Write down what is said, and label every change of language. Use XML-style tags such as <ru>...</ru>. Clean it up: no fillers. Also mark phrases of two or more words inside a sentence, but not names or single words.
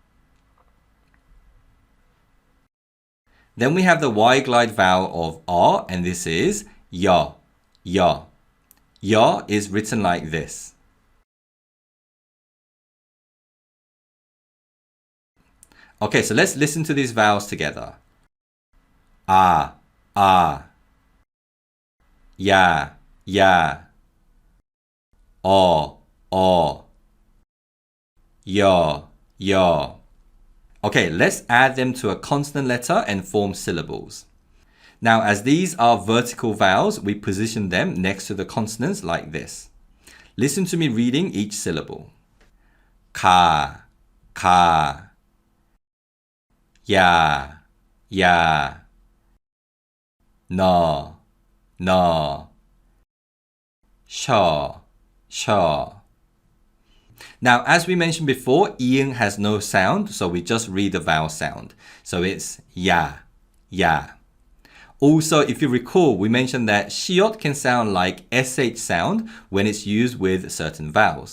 <en>Then we have the Y glide vowel of O, and this is</en> <ko>ya, ya.</ko> <en>Ya is written like this. Okay, so let's listen to these vowels together.</en> <ko>Ah, ah. Ya, ya. O, o. Ya, ya.</ko> <en>Okay, let's add them to a consonant letter and form syllables. Now, as these are vertical vowels, we position them next to the consonants like this. Listen to me reading each syllable.</en> <ko>Ka, ka. Ya, ya. No, no. Sha, sha.</ko> <en>Now, as we mentioned before, ing has no sound, so we just read the vowel sound. So it's</en> <ko>ya, ya.</ko> <en>Also, if you recall, we mentioned that shiot can sound like sh sound when it's used with certain vowels.</en>